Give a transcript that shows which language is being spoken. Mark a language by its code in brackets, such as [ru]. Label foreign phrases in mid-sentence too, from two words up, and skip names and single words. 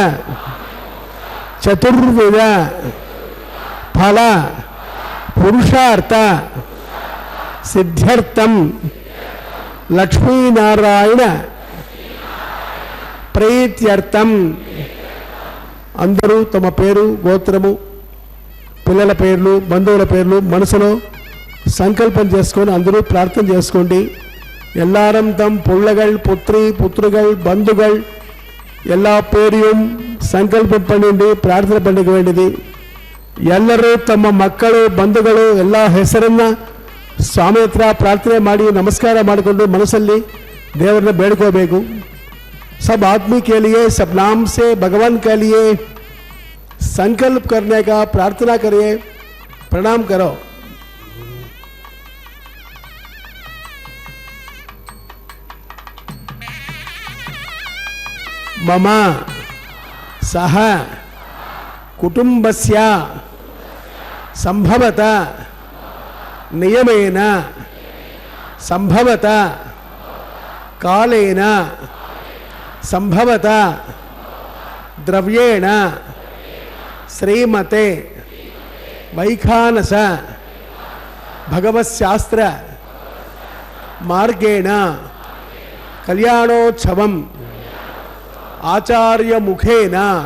[sa] చతుర్విధ ఫల పురుషార్థ సిద్ధ్యర్థం లక్ష్మీనారాయణ ప్రీత్యర్థం. [te] అందరూ తమ పేరు గోత్రము పిల్లల పేర్లు బంధువుల పేర్లు మనసులో సంకల్పం చేసుకొని అందరూ ప్రార్థన చేసుకోండి. [ta] எல்லாரும் தம் பிள்ளைகள் புத்திரி புத்திரிகள் பந்துகள் எல்லா பேரையும் ಸಂಕಲ್ಪம் பண்ணிட்டு ಪ್ರಾರ್ಥನೆ பண்ணிக்க வேண்டியது. [kn] ಎಲ್ಲರೂ ತಮ್ಮ ಮಕ್ಕಳು ಬಂಧುಗಳು ಎಲ್ಲ ಹೆಸರನ್ನ ಸ್ವಾಮಿ ಹತ್ರ ಪ್ರಾರ್ಥನೆ ಮಾಡಿ ನಮಸ್ಕಾರ ಮಾಡಿಕೊಂಡು ಮನಸ್ಸಲ್ಲಿ ದೇವರನ್ನ ಬೇಡ್ಕೋಬೇಕು. [hi] सब आदमी के लिए सब नाम से भगवान के लिए संकल्प करने का प्रार्थना करिए. प्रणाम करो. [sa] मम सह कुटुंबस्य संभवत नियमेन संभवत कालेन संभवत द्रव्येण श्रीमते वैखानस भगवत्शास्त्र मार्गेण कल्याणोत्सवम् आचार्य मुखेन